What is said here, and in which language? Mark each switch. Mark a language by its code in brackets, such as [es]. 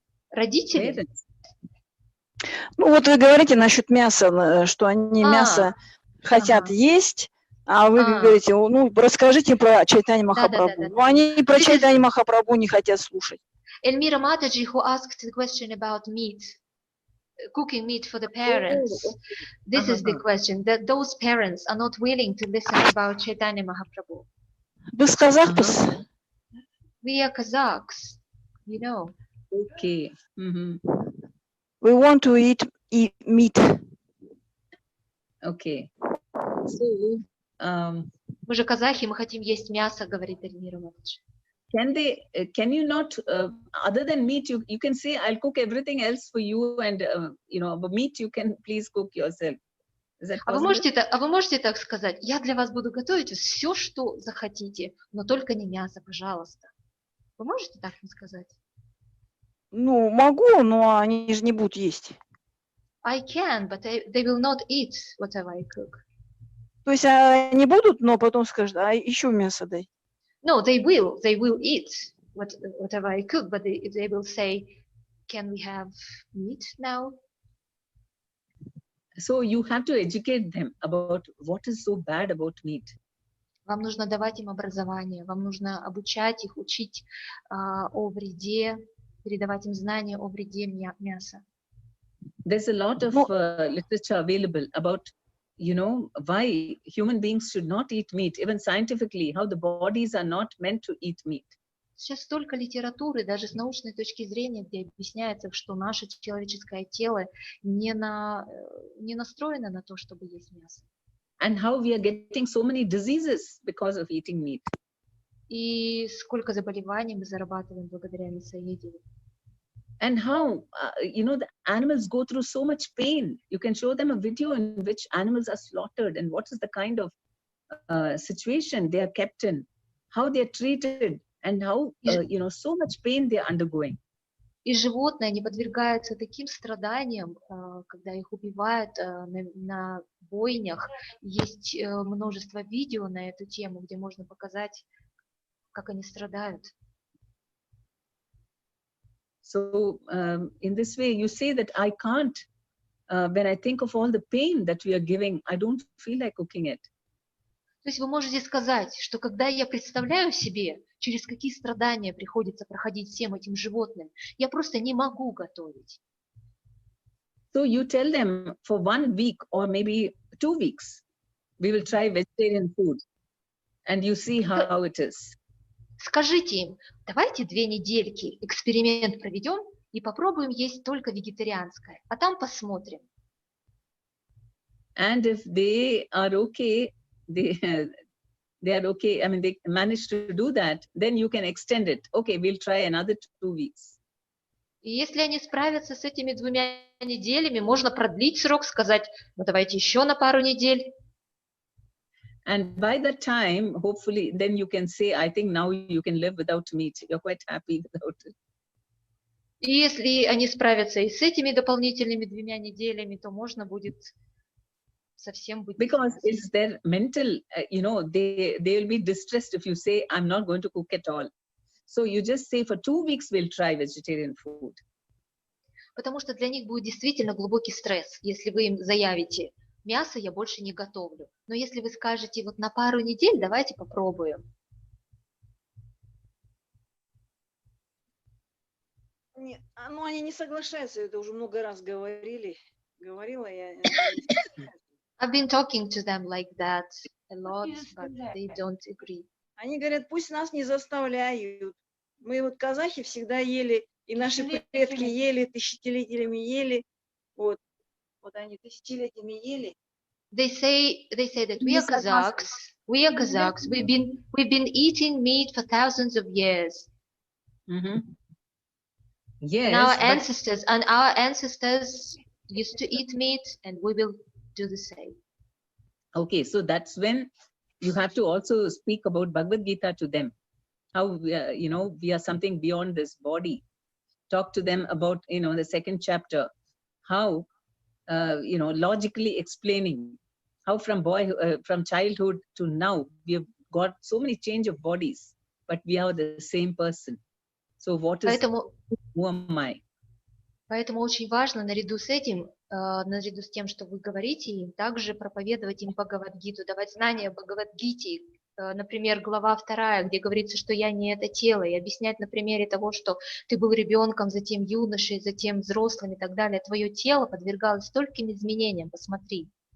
[ru] Родители? Ну вот вы говорите насчет мяса, что они мясо хотят есть, а вы говорите, ну расскажите про Чайтаньи Махапрабху. Но они про Чайтаньи Махапрабху не хотят слушать. [en] Elmira Mataji, who asked the question about meat, cooking meat for the parents. This is the question, that those parents are not willing to listen about Chaitanya Mahaprabhu. [kk] Вы с казахпыз? [en] We are Kazakhs, you know. Okay. We want to eat meat. Okay. So, [ru] мы же казахи, мы хотим есть мясо, говорит Эльмира Матаджи. [en] Can you not, other than meat, you can say, I'll cook everything else for you and, you know, but meat you can please cook yourself. Is that possible? [ru] А вы можете так сказать, я для вас буду готовить все, что захотите, но только не мясо, пожалуйста. Вы можете так сказать? Ну, могу, но они же не будут есть. [en] I can, but they will not eat whatever I cook. [ru] То есть они будут, но потом скажут, а еще мясо дай. [en] No, they will eat whatever I cook, but they will say, can we have meat now? So you have to educate them about what is so bad about meat. [ru] Вам нужно давать им образование, вам нужно обучать их, учить о вреде, передавать им знания о вреде мяса. [en] There's a lot of literature available about, you know, why human beings should not eat meat, even scientifically, how the bodies are not meant to eat meat. [ru] Сейчас столько литературы, даже с научной точки зрения, где объясняется, что наше человеческое тело не настроено на то, чтобы есть мясо. [en] And how we are getting so many diseases because of eating meat. [ru] И сколько заболеваний мы зарабатываем благодаря мясоедению. [en] And how, you know, the animals go through so much pain. You can show them a video in which animals are slaughtered and what is the kind of situation they are kept in, how they are treated, and how, you know, so much pain they are undergoing. [ru] И животные, они подвергаются таким страданиям, когда их убивают на бойнях. Есть множество видео на эту тему, где можно показать, как они страдают. [en] So in this way, you say that I can't, when I think of all the pain that we are giving, I don't feel like cooking it. [ru] То есть вы можете сказать, что когда я представляю себе, через какие страдания приходится проходить всем этим животным, я просто не могу готовить. [en] So you tell them for 1 week or maybe 2 weeks, we will try vegetarian food and you see how it is. [ru] Скажите им, давайте 2 недельки эксперимент проведем и попробуем есть только вегетарианское, а там посмотрим. [en] And if they are okay, they are okay, I mean, they manage to do that, then you can extend it. Okay, we'll try another 2 weeks. [ru] И если они справятся с этими 2 неделями, можно продлить срок, сказать, ну давайте еще на пару недель. [en] And by that time, hopefully, then you can say, I think now you can live without meat. You're quite happy without it. [ru] И если они справятся и с этими дополнительными 2 неделями, то можно будет совсем быть. [en] Because it's their mental, you know, they will be distressed if you say, I'm not going to cook at all. So you just say, for 2 weeks, we'll try vegetarian food. [ru] Потому что для них будет действительно глубокий стресс, если вы им заявите, мясо я больше не готовлю. Но если вы скажете, вот на пару недель давайте попробуем. Нет, ну они не соглашаются, это уже много раз говорила я. [en] I've been talking to them like that a lot, but they don't agree. [ru] Они говорят, пусть нас не заставляют. Мы вот казахи всегда ели, и наши предки ели, тысячелетиями ели. Вот они тысячелетиями ели. [en] They say that we are Kazakhs. We've been eating meat for thousands of years. Mm-hmm. Yes. And our ancestors used to eat meat, and we will do the same. Okay, so that's when you have to also speak about Bhagavad Gita to them. How, you know, we are something beyond this body. Talk to them about, you know, the 2nd chapter. How, you know, logically explaining how from childhood to now, we have got so many change of bodies, but we are the same person. So what is, who am I? [ru] Поэтому очень важно наряду с этим, наряду с тем, что вы говорите, им также проповедовать им Бхагавад-гиту, давать знания Бхагавад-гите, например, глава 2, где говорится, что я не это тело, и объяснять на примере того, что ты был ребенком, затем юношей, затем взрослым и так далее, твое тело подвергалось стольким изменениям, посмотри.